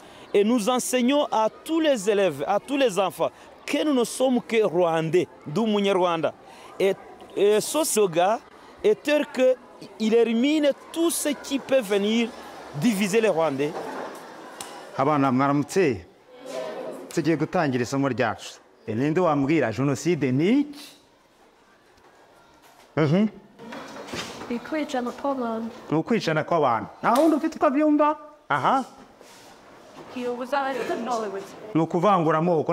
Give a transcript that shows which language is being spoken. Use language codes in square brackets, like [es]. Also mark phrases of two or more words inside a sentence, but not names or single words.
[fr] Et nous enseignons à tous les élèves, à tous les enfants, que nous ne sommes que Rwandais, d'où Rwanda. Et ce slogan est tel qu'il élimine tout ce qui peut venir diviser les Rwandais. [rw] Abana mwaramutse tugiye gutangira isomo ryacu. Ninde wambwira jenoside ni iki? Ukwicana kw'abantu. Ni ukwicana kw'abantu. Nta wundi ufite ukabyumva? Aha. Ni ukuvangura amoko.